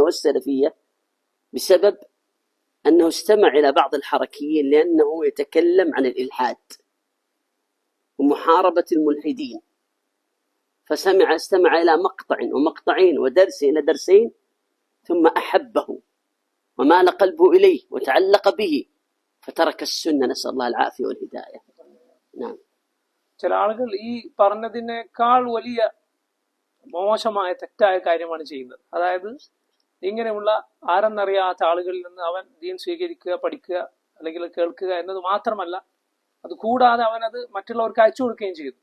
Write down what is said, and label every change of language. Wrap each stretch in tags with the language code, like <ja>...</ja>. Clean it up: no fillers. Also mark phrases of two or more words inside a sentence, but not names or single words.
<ar>والسلفية بسبب أنه استمع إلى بعض الحركيين، لأنه يتكلم عن الإلحاد ومحاربة الملحدين، استمع إلى مقطع ومقطعين ودرس إلى درسين ثم أحبه ومال قلبه إليه وتعلق به فترك السنة، نسأل الله العافية والهداية. نعم.</ar> <ml>ചില ആളുകൾ ഈ പറഞ്ഞതിനേക്കാൾ വലിയ മോശമായ തെറ്റായ കാര്യമാണ് ചെയ്യുന്നത്. അതായത് ഇങ്ങനെയുള്ള ആരെന്നറിയാത്ത ആളുകളിൽ നിന്ന് അവൻ ദീൻ സ്വീകരിക്കുക, പഠിക്കുക അല്ലെങ്കിൽ കേൾക്കുക എന്നത് മാത്രമല്ല, അത് കൂടാതെ അവനത് മറ്റുള്ളവർക്ക് അയച്ചു കൊടുക്കുകയും ചെയ്യുന്നു.</ml>